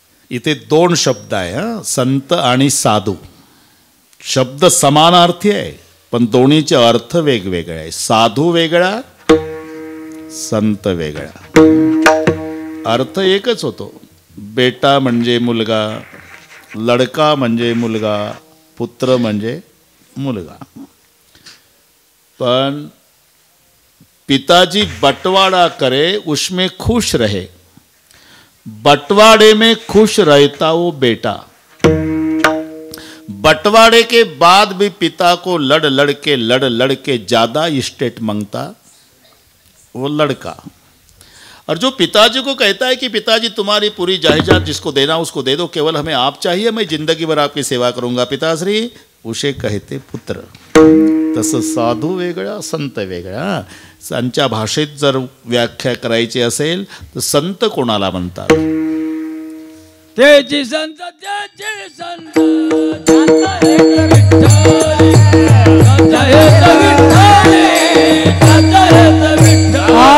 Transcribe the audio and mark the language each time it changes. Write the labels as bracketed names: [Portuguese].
[Marathi] इथे 2 शब्द आहे. संत आणि साधू. शब्द समानार्थी आहे पण दोन्हीचे अर्थ वेगवेगळे आहे. साधू वेगळा, संत वेगळा. अर्थ एकच होतो. बेटा म्हणजे मुलगा, लडका म्हणजे मुलगा, पुत्र म्हणजे मुलगा. [Hindi] पण पिताजी बंटवारा करे उसमें खुश रहे, बंटवारे में खुश रहता वो बेटा। बंटवारे के बाद भी पिता को लड़ लड़ के ज्यादा स्टेट मांगता वो लड़का। और जो पिताजी को कहता है कि पिताजी तुम्हारी पूरी जायदाद जिसको देना उसको दे दो, केवल हमें आप चाहिए, मैं जिंदगी भर आपकी सेवा करूंगा पिताश्री, उसे कहते पुत्र। [Marathi] तसं साधू वेगळा संत वेगळा। त्यांच्या भाषेत जर व्याख्या करायची असेल तर संत कोणाला म्हणतात? तेची संत तेची संत संत एक विठ्ठल संत एक विठ्ठल संत एक विठ्ठल